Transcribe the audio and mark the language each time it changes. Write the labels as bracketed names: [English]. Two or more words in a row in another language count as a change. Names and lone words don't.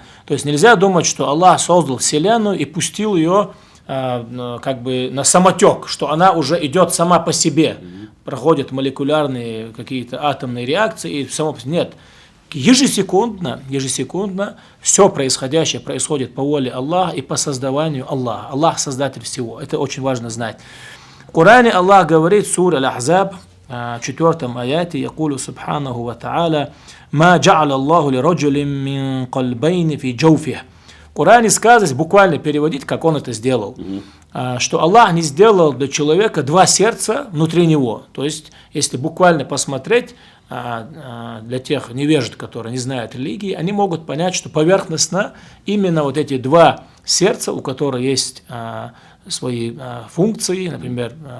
[Russian] То есть нельзя думать, что Аллах создал Вселенную и пустил ее как бы на самотек, что она уже идет сама по себе. Проходят молекулярные какие-то атомные реакции и само по себе. Нет. Ежесекундно все происходящее происходит по воле Аллаха и по создаванию Аллаха. Аллах создатель всего. Это очень важно знать. В Коране Аллах говорит, сура Аль-Ахзаб, 4 аяте, [Arabic] يقول سبحانه وتعالى ما جعل الله لرجل من قلبين في جوفه. [Russian] В Коране сказано, буквально переводить, как он это сделал, что Аллах не сделал для человека два сердца внутри него. То есть, если буквально посмотреть, для тех невежд, которые не знают религии, они могут понять, что поверхностно именно вот эти два сердца, у которых есть свои функции, например,